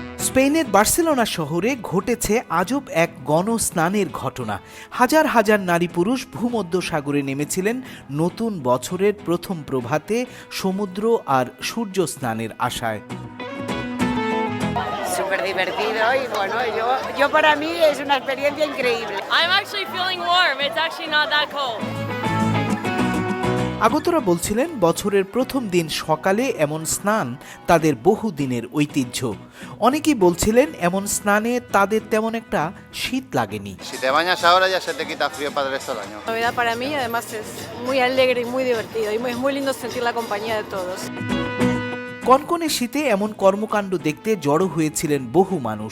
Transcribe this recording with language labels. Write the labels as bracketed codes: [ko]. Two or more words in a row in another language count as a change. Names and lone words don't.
[bn] স্পেনের বার্সেলোনা শহরে ঘটেছে আজব এক গণস্নানের ঘটনা। হাজার হাজার নারী পুরুষ ভূমধ্যসাগরে নেমেছিলেন নতুন বছরের প্রথম প্রভাতে সমুদ্র আর সূর্য স্নানের আশায়। [es] Súper divertido y bueno, yo para mí es una experiencia increíble. [en] I'm actually feeling warm. It's actually not that cold. [bn] আগতরা বলছিলেন বছরের প্রথম দিন সকালে এমন স্নান তাদের বহুদিনের ঐতিহ্য। অনেকেই বলছিলেন এমন স্নানে তাদের তেমন একটা শীত লাগেনি। [es] Si te bañas ahora ya se te quita frío para el resto del año. Novedad para mí, además es muy alegre y muy divertido y es muy lindo sentir la compañía de todos. [bn] কনকনে শীতে এমন কর্মকাণ্ড দেখতে জড়ো হয়েছিলেন বহু মানুষ।